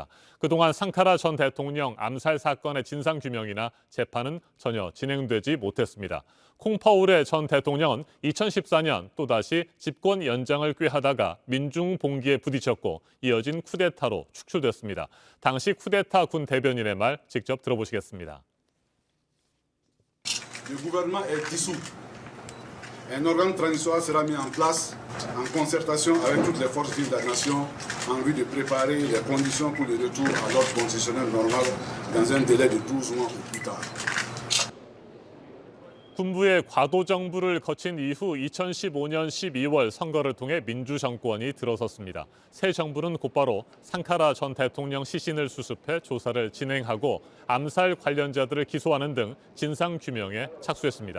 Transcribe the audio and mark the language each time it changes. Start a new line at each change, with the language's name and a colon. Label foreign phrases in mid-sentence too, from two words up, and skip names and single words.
Korean: 그동안 상카라 전 대통령 암살 사건의 진상규명이나 재판은 전혀 진행되지 못했습니다. 콩파오레 전 대통령은 2014년 또다시 집권 연장을 꾀하다가 민중봉기에 부딪혔고 이어진 쿠데타로 축출됐습니다. 당시 쿠데타 군 대변인의 말 직접 들어보시겠습니다.
French: Un organe transitoire sera mis en place en concertation avec toutes les forces vives de la nation en vue de préparer les conditions pour le retour à l'ordre constitutionnel normal dans un délai de 12 mois ou plus tard.
Korean: 군부의 과도 정부를 거친 이후 2015년 12월 선거를 통해 민주정권이 들어섰습니다. 새 정부는 곧바로 상카라 전 대통령 시신을 수습해 조사를 진행하고 암살 관련자들을 기소하는 등 진상규명에 착수했습니다.